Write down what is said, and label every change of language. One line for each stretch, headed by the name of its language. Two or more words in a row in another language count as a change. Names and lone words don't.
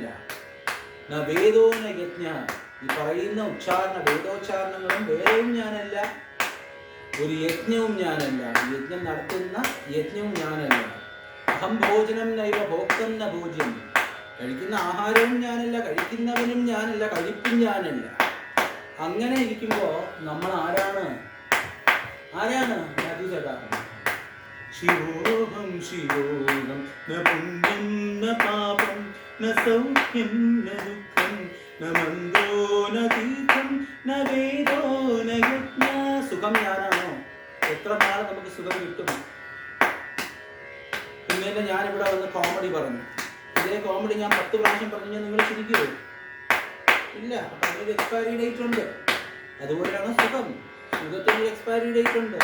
Sanskrit: ന വേദോന യജ്ഞ,
Malayalam: ഈ പറയുന്ന വേദോച്ചാരണങ്ങളും വേദവും ഞാനല്ല, ഒരു യജ്ഞവും ഞാനല്ല, യജ്ഞം നടത്തുന്ന യജ്ഞവും ഞാനല്ല.
Sanskrit: അഹം ഭോജനം നൈവ ഭോക്തം ന ഭോജ്യം,
Malayalam: കഴിക്കുന്ന ആഹാരവും ഞാനല്ല, കഴിക്കുന്നവനും ഞാനല്ല, കഴിപ്പും ഞാനല്ല. അങ്ങനെ ഇരിക്കുമ്പോൾ നമ്മൾ ആരാണ്? ചേട്ടാ?
Sanskrit: शिवोऽहं शिवोऽहं न पुण्यं न पापं न सौख्यं न दुःखं न मन्दो न तीर्थं न वेदो न यज्ञ.
Malayalam: സുഖം ഞാനാണോ? എത്ര നാൾ നമുക്ക് സുഖം കിട്ടും? പിന്നെ ഞാനിവിടെ വന്ന് കോമഡി പറഞ്ഞു, ഇതേ കോമഡി ഞാൻ 10 പ്രാവശ്യം പറഞ്ഞു കഴിഞ്ഞാൽ നിങ്ങൾ ചിരിക്കുമോ? ഇല്ല. അപ്പം അതിനൊരു എക്സ്പയറി ഡേറ്റ് ഉണ്ട്. അതുപോലെയാണ് സുഖം. സുഖത്തിന് എക്സ്പയറി ഡേറ്റ് ഉണ്ട്.